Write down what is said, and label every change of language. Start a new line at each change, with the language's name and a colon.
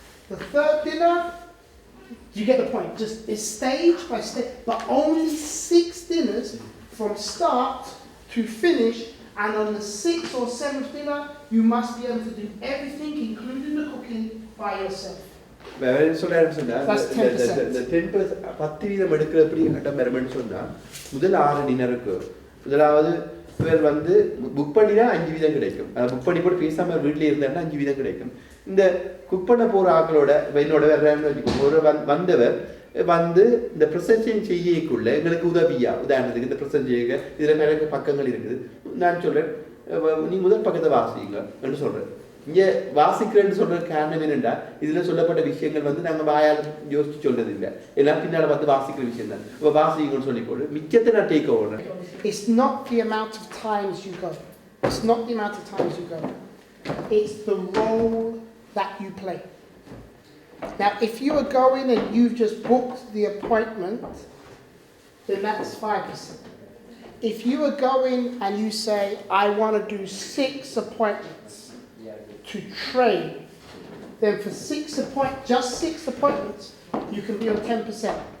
English: The third dinner, you get the point, just it's stage by stage, but only 6 dinners from start to finish, and on the 6th or 7th dinner, you must be able to do everything, including the cooking, by yourself. That's 10%. The 10%
Tamil: எடுக்கிற எப்படி கட்டம் பெறணும்னு சொன்னா முதல் 6 டின்னருக்கு முதலாவது இவர் வந்து புக் பண்ணினா 5% கிடைக்கும். புக் பண்ணி போட்டு பேசாம வீட்டிலே இருந்தாருன்னா 5% கிடைக்கும். இந்த குக் பண்ண போற ஆக்களோட என்னோட வேறன்னு வச்சுக்கோங்க, ஒரு வந்தவர் வந்து இந்த ப்ரெசன்டேஷன் செய்யக்குள்ள எங்களுக்கு உதவியா, உதாரணத்துக்கு இந்த ப்ரெசன்ட் செய்யுங்க, இதுல நிறைய பக்கங்கள் இருக்குது, நான் சொல்றேன் நீ முதல் பக்கத்தை வாசிங்க என்று சொல்றேன். இங்கே வாசிக்கிறேன்னு சொல்ற காரணம் என்னென்னா இதுல சொல்லப்பட்ட விஷயங்கள் வந்து நாங்கள் வாயால் யோசிச்சு சொல்றது இல்லை, எல்லாம் பின்னால வந்து வாசிக்கிற விஷயம் தான். இப்போ வாசிங்கன்னு சொல்லி போடு, மிச்சத்தை நான் take over.
English: It's not the amount of times you go. It's not the amount of times you go. It's the role that you play. Now, if you are going and you've just booked the appointment, then that's 5%. If you are going and you say, I want to do 6 appointments to train, then for just 6 appointments, you can be on 10%.